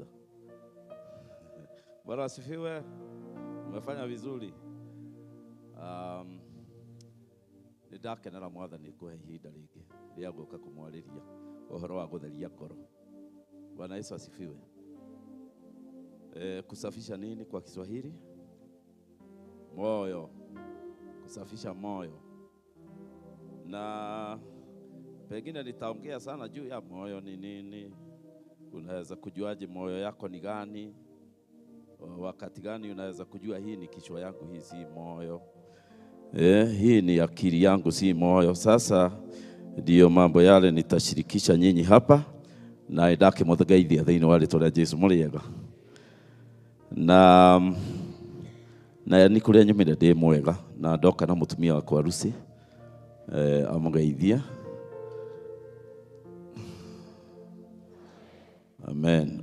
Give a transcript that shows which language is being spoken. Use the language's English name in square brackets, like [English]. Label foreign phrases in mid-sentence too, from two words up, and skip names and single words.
[Swahili] Bwana asifiwe. Umefanya vizuri. [Kikuyu] Nĩndakenera Mwathani kũhe ihinda rĩngĩ rĩa gũka kũmwarĩria ũhoro wa gũtheria ngoro. [Swahili] Bwana Yesu asifiwe. Kusafisha nini kwa Kiswahili? Moyo. Kusafisha moyo. Na pengine nitaongea sana juu ya moyo ni nini. Unaweza kujuaje moyo yako ni gani? Wakati gani unaweza kujua hii ni kichwa yangu, hii si moyo. Hii ni akili yangu, si moyo. Sasa ndio mambo yale nitashirikisha nyinyi hapa. [Kikuyu] Na ndake mũthgeithia thĩinĩ wa rĩĩtwa rĩa Jesũ mũrĩega. Na nĩ kũrĩa nyumire ndĩ mwega na ndoka na mũtumia wakwa Lucy amũgeithia. Amen.